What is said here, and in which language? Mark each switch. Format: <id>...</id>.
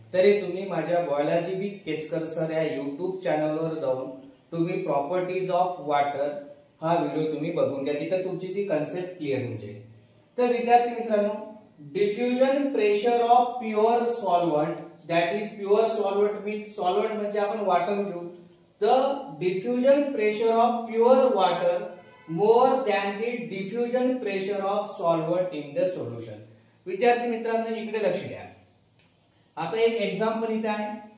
<mr>तरी तुम्ही माझ्या बायोलॉजी विथ केचकर सर या युट्यूब चॅनलवर जाऊन तुम्ही प्रॉपर्टीज ऑफ वॉटर हा व्हिडिओ तुम्ही बघून घ्या, तिथे तुमची ती कन्सेप्ट क्लिअर होऊन जाईल. तर विद्यार्थी मित्रांनो, diffusion pressure of pure solvent,</mr> <en>that is pure solvent means solvent</en> <mr>म्हणजे आपण वॉटर घेऊ.</mr> <en>The diffusion pressure of pure water more than the diffusion pressure of solvent in the solution.</en> <mr>विद्यार्थी मित्रांनो इकडे लक्ष द्या. आता एक एक्झाम्पल इथे आहे.</mr>